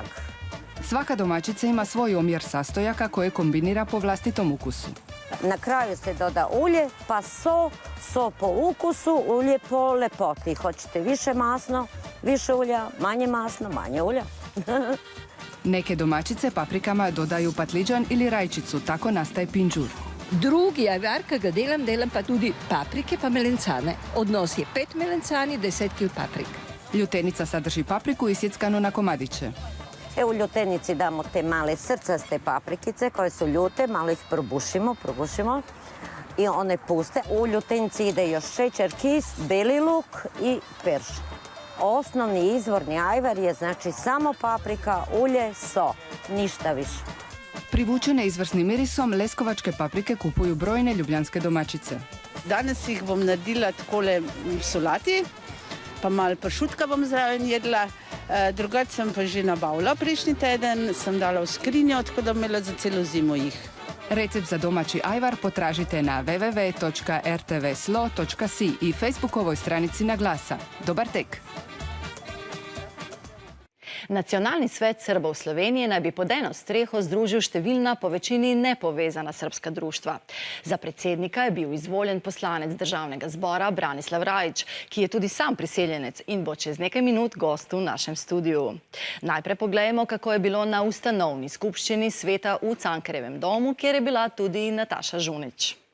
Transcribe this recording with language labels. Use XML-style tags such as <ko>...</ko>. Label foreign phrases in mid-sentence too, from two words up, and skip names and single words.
<hr>Svaka domaćica ima svoj omjer sastojaka koje kombinira po vlastitom ukusu.</hr> <sr>Na kraju se doda ulje, pa so po ukusu, ulje po lepoti. Hoćete više masno, više ulja, manje masno, manje ulja.</sr> <hr>Neke domaćice paprikama dodaju patliđan ili rajčicu, tako nastaje pinđur.</hr> <sl>Drugi ajvar, ki ga delam pa tudi paprike pa melencane. Odnos je 5 melencani, 10 kg paprik.</sl> <hr>Ljutenica sadrži papriku isjeckanu na komadiće.</hr> <sr>U ljutenici damo te male srcaste paprikice koje su ljute, malo ih probušimo i one puste. U ljutenici ide još šećer, kis, beli luk i perš. Osnovni izvorni ajvar je znači samo paprika, ulje, so, ništa više.</sr> <hr>Privučene izvrsnim mirisom, leskovačke paprike kupuju brojne ljubljanske domaćice.</hr> <sl>Danes jih bom naredila takole v solati, pa malo pršutka bom zraven jedla. Drugače sem pa že nabavila prejšnji teden, sem dala v skrinjo, tako da imela za celo zimo jih.</sl> <hr>Recept za domaći ajvar potražite na www.rtvslo.si i Facebookovoj stranici Na glasa. Dobar tek!</hr> <sl>Nacionalni svet Srbov Slovenije naj bi pod eno streho združil številna po večini nepovezana srpska društva. Za predsednika je bil izvoljen poslanec Državnega zbora Branislav Rajić, ki je tudi sam priseljenec in bo čez nekaj minut gost v našem studiu. Najprej poglejmo, kako je bilo na ustanovni skupščini sveta v Cankarjevem domu, kjer je bila tudi Nataša Žunič.</sl>